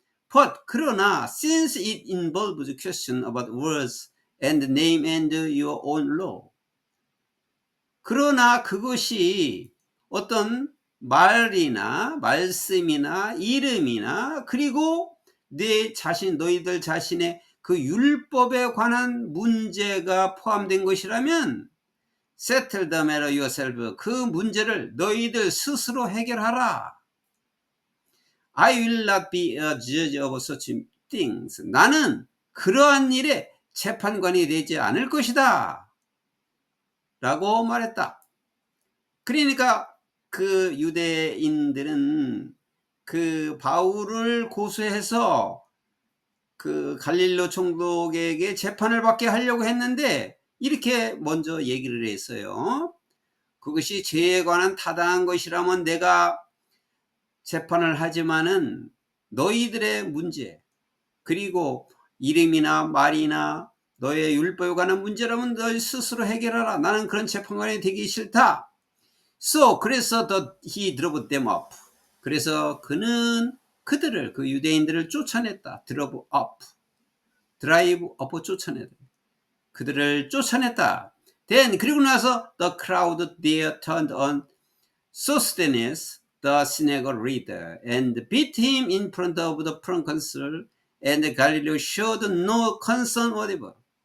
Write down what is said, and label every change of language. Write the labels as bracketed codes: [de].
[en] But [ko] 그러나 [en] since it involves question about words and name and your own law, [ko] 그러나 그것이 어떤 말이나 말씀이나 이름이나 그리고 너희들 자신의 그 율법에 관한 문제가 포함된 것이라면 [en] settle the matter yourself, [ko] 그 문제를 너희들 스스로 해결하라. [en] I will not be a judge of such things. [ko] 나는 그러한 일에 재판관이 되지 않을 것이다 라고 말했다. 그러니까 그 유대인들은 그 바울을 고소해서 그 갈릴로 총독에게 재판을 받게 하려고 했는데, 이렇게 먼저 얘기를 했어요. 그것이 죄에 관한 타당한 것이라면 내가 재판을 하지만은 너희들의 문제, 그리고 이름이나 말이나 너의 율법에 관한 문제라면 너희 스스로 해결하라. 나는 그런 재판관이 되기 싫다. 그래서 [en] he drove them up. [ko] 그래서 그는 그들을, 그 유대인들을 쫓아냈다. [en] drove up [ko] 쫓아냈다. 그들을 쫓아냈다. [en] Then [ko] 그리고 나서 [en] the crowd there turned on Sosthenes, the synagogue leader, and beat him in front of the proconsul, and Galileo showed no concern whatever.